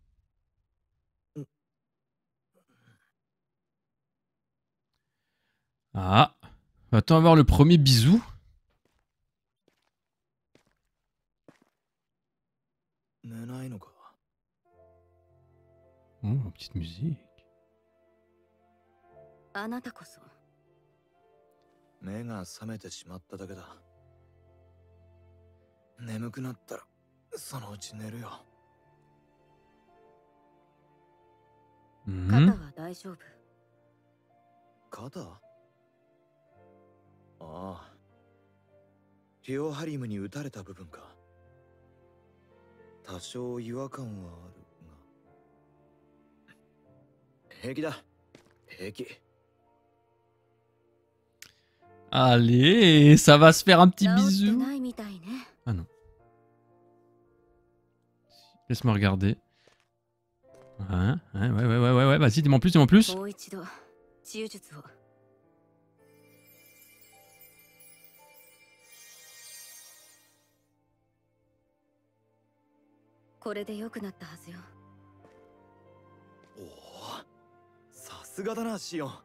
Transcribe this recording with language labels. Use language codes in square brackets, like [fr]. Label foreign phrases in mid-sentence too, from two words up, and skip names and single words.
[fr] Ah, va-t-on avoir le premier bisou? Oh, petite musique. [ja] あなたこそ目が覚めてしまっただけだ。眠くなったらそのうち寝るよ。肩は大丈夫？肩？ああ。ティオハリムに撃たれた部分か。多少違和感はあるが。平気だ。平気。 [fr] Allez, ça va se faire un petit bisou. Ah non. Laisse-moi regarder. Ouais, vas-y, dis-moi en plus, dis-moi en plus. [ja] Oh, さすがだな、シオン。